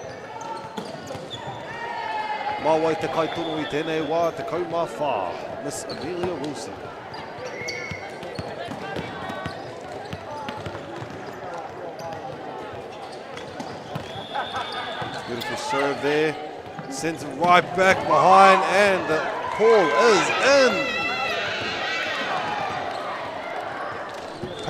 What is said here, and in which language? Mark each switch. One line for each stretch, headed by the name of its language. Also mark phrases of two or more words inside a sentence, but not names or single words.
Māori: Mā wai te kaitono I tēnei wā, te kaumā whā, Miss Amelia Wilson.
English: Beautiful serve there, sends it right back behind, and the ball is in.